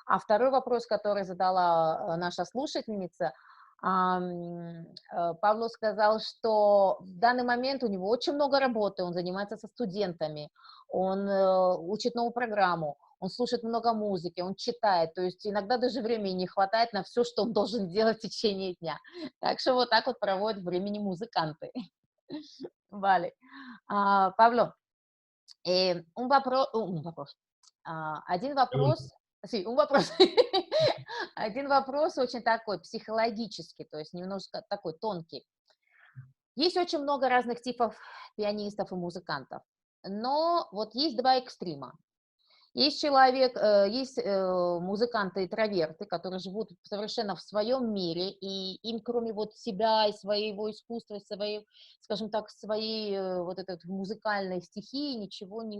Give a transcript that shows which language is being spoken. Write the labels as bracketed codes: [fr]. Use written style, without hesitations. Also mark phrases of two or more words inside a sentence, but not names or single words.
[ru] А второй вопрос, который задала наша слушательница, Павло сказал, что в данный момент у него очень много работы, он занимается со студентами, он учит новую программу, он слушает много музыки, он читает, то есть иногда даже времени не хватает на все, что он должен делать в течение дня. Так что вот так вот проводят времени музыканты. [es] Vale. Pablo, un вопрос. [ru] Один [es] Pregunta. вопрос, sí, un вопрос. [ru] Один вопрос очень такой психологический, то есть немножко такой тонкий. Есть очень много разных типов пианистов и музыкантов, но вот есть два экстрима. Есть музыканты-интроверты, которые живут совершенно в своем мире, и им, кроме вот себя и своего искусства, и своей, скажем так, своей вот этой вот музыкальной стихии, ничего не...